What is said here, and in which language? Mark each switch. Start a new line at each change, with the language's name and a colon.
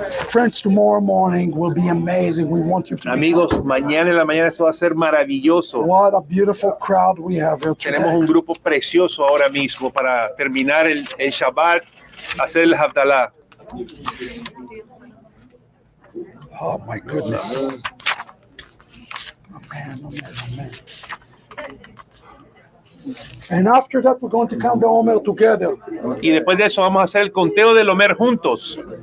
English: Friends, tomorrow morning will be amazing. We want you to
Spanish: Amigos, mañana en la mañana esto va a ser maravilloso.
English: What a beautiful crowd we have here today.
Spanish: Tenemos un grupo precioso ahora mismo para terminar el Shabbat, hacer el Havdalah.
English: Oh my goodness. Amen. And after that, we're going to count the Omer together.
Spanish: Y después de eso vamos a hacer el conteo del Omer juntos.